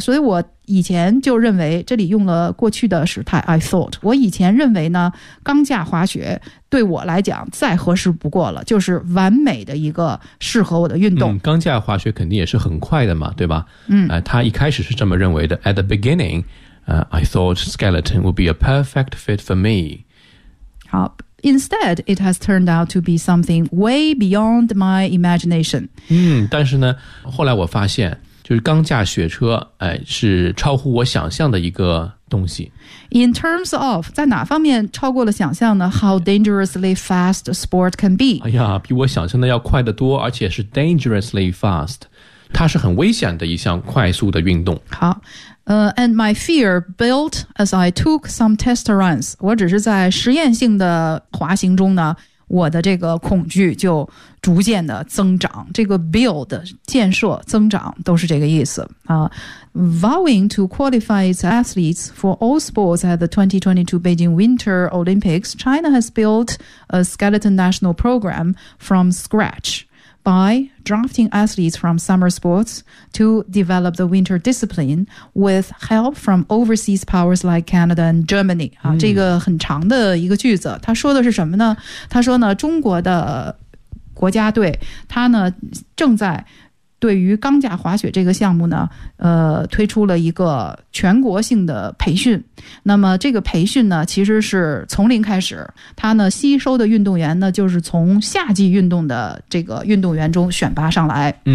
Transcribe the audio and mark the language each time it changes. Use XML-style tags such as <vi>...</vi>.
<zh>所以我以前就认为，这里用了过去的时态</zh> <en>I thought。</en> <zh>我以前认为呢，钢架滑雪对我来讲再合适不过了，就是完美的一个适合我的运动。钢架滑雪肯定也是很快的嘛，对吧？他一开始是这么认为的 ，</zh> <en>at the beginning。 I thought skeleton would be a perfect fit for me. Instead, it has turned out to be something way beyond my imagination.</en> <zh>但是呢，后来我发现，就是钢架雪车，是超乎我想象的一个东西。</zh> <en>In terms of,</en> <zh>在哪方面超过了想象呢？</zh> <en>How dangerously fast a sport can be.</en> <zh>哎呀，比我想象的要快得多，而且是</zh> <en>dangerously fast.</en> <zh>它是很危险的一项快速的运动。好。</zh> <en>And my fear built as I took some test runs.</en> <zh>我只是在实验性的滑行中呢，我的这个恐惧就逐渐的增长。这个 build 建设增长都是这个意思啊。</zh> <en>Vowing to qualify its athletes for all sports at the 2022 Beijing Winter Olympics, China has built a skeleton national program from scratch. By drafting athletes from summer sports to develop the winter discipline with help from overseas powers like Canada and Germany.</en> <zh>这个很长的一个句子，他说的是什么呢？他说呢，中国的国家队，他呢正在对于钢架滑雪这个项目呢，推出了一个全国性的培训。那么这个培训呢，其实是从零开始。他呢吸收的运动员呢，就是从夏季运动的这个运动员中选拔上来。</zh>